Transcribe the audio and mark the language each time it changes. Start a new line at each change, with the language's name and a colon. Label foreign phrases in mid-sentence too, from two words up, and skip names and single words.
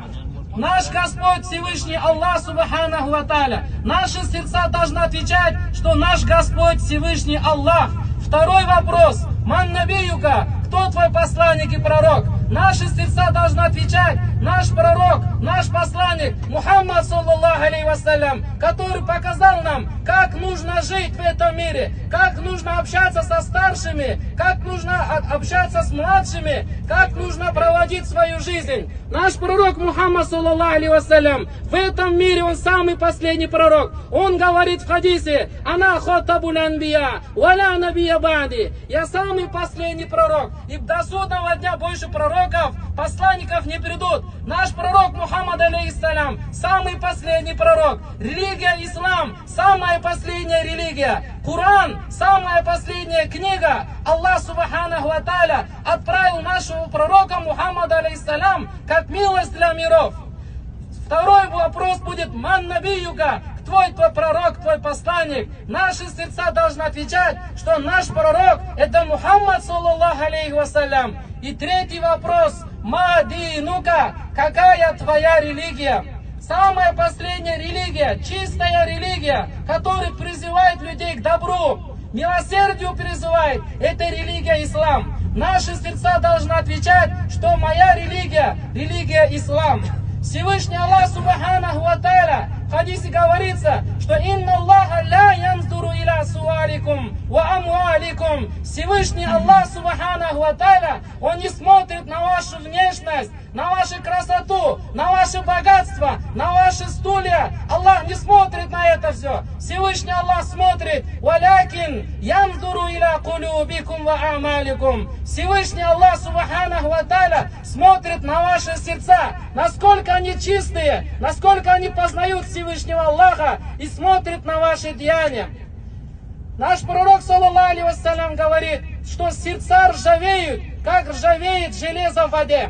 Russian: Наш Господь Всевышний Аллах
Arabic: سبحانه وتعالى.
Russian: Наши сердца должны отвечать, что наш Господь Всевышний Аллах. Второй вопрос:
Arabic: من نبيك?
Russian: Кто твой посланник и пророк? Наши сердца должны отвечать: наш пророк, наш посланник Мухаммад
Arabic: صلى الله عليه وسلم,
Russian: который показал нам, как нужно жить в этом мире, как нужно общаться со старшими, как нужно общаться с младшими, как нужно проводить свою жизнь. Наш пророк Мухаммад
Arabic: صلى الله عليه وسلم,
Russian: в этом мире он самый последний пророк. Он говорит в хадисе:
Arabic: «أنا خاتم الأنبياء ولا نبي بعدي».
Russian: Я самый последний пророк, и до судного дня больше пророков, посланников не придут. Наш пророк Мухаммад алейхиссалям, самый последний пророк. Религия ислам, самая последняя религия. Коран, самая последняя книга. Аллах
Arabic: سبحانه وتعالى
Russian: отправил нашего пророка Мухаммада алейхиссалям как милость для миров. Второй вопрос будет:
Arabic: من نبيك?
Russian: Твой пророк, твой посланник. Наши сердца должны отвечать, что наш пророк это Мухаммад
Arabic: صلى الله عليه وسلم.
Russian: И третий вопрос:
Arabic: ما دينك?
Russian: Какая твоя религия? Самая последняя религия, чистая религия, которая призывает людей к добру, милосердию призывает, это религия ислам. Наши сердца должны отвечать, что моя религия, религия ислам. Всевышний Аллах
Arabic: سبحانه وتعالى,
Russian: в хадисе говорится, что
Arabic: «إن الله لا ينظر إلى صوركم وأموالكم».
Russian: Всевышний Аллах
Arabic: سبحانه وتعالى,
Russian: Он не смотрит на вашу внешность, на вашу красоту, на ваше богатство, на ваши стулья. Аллах не смотрит на это все. Всевышний Аллах смотрит:
Arabic: «ولكن ينظر إلى قلوبكم وأعمالكم».
Russian: Всевышний Аллах
Arabic: سبحانه وتعالى
Russian: смотрит на ваши сердца, насколько они чистые, насколько они познают Всевышнего Аллаха, и смотрит на ваши деяния. Наш пророк
Arabic: صلى الله عليه وسلم
Russian: говорит, что сердца ржавеют, как ржавеет железо в воде.